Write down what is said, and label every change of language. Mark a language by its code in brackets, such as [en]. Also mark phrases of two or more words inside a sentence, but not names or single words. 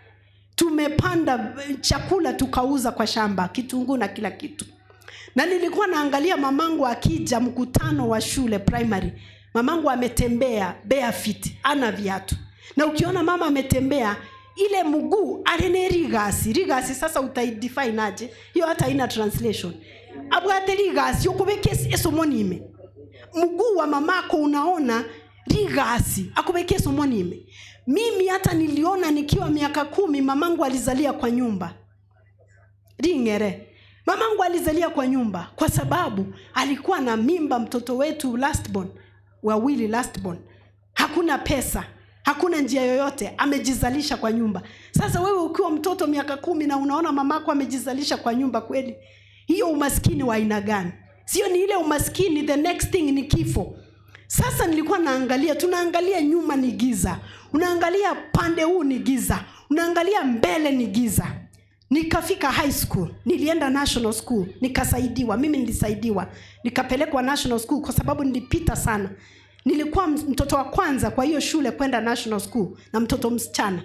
[sw] Tumepanda chakula tukauza kwa shamba, kitunguu na kila kitu. Na nilikuwa naangalia mamangu akija mkutano wa shule primary. Mamangu ametembea barefoot, ana viatu. Na ukiona mama ametembea, ile mguu [guz] alene rigasi [sw] sasa utaidefine aje? Hiyo hata ina translation. [guz] Abwate rigasi yokubeke esomonime. [sw] Mguu wa mamako unaona [guz] rigasi akubeke esomonime. [sw] Mimi hata niliona nikiwa miaka 10 mamangu alizalia kwa nyumba. Ringere. Mamangu alizalia kwa nyumba kwa sababu alikuwa na mimba mtoto wetu wawili [en] last born. [sw] Hakuna pesa, hakuna njia yoyote, amejizalisha kwa nyumba. Sasa wewe ukiwa mtoto miaka 10 na unaona mamako amejizalisha kwa nyumba kweli, hiyo umaskini wa aina gani? Sio ni ile umaskini, [en] the next thing [sw] ni kifo. Sasa nilikuwa tunaangalia nyuma ni giza. Unaangalia pande huu ni giza. Unaangalia mbele ni giza. Nikafika high school. Nilienda [en] national school. [sw] Nikasaidiwa. Mimi nilisaidiwa. Nikapelekwa [en] national school [sw] kwa sababu nilipita sana. Nilikuwa mtoto wa kwanza kwa hiyo shule kwenda national school na mtoto msichana.